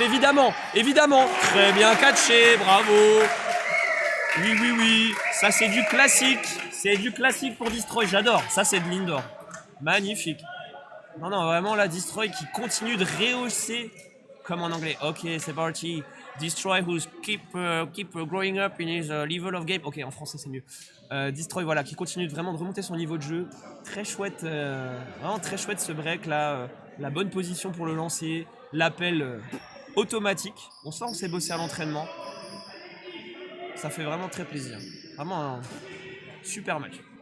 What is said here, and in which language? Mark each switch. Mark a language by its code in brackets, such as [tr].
[fr] Évidemment. Très bien catché. Bravo. Oui. Ça, c'est du classique. C'est du classique pour Destroy. J'adore. Ça, c'est de l'indoor. Magnifique. Non, vraiment, là, Destroy qui continue de rehausser comme en anglais. Ok, c'est parti. [en] Destroy who's keep growing up in his level of game. [fr] Ok, en français, c'est mieux. Destroy, voilà, qui continue vraiment de remonter son niveau de jeu. Très chouette. Vraiment très chouette ce break, là. La bonne position pour le lancer. L'appel automatique. On sent qu'on s'est bossé à l'entraînement. Ça fait vraiment très plaisir. Vraiment un super match.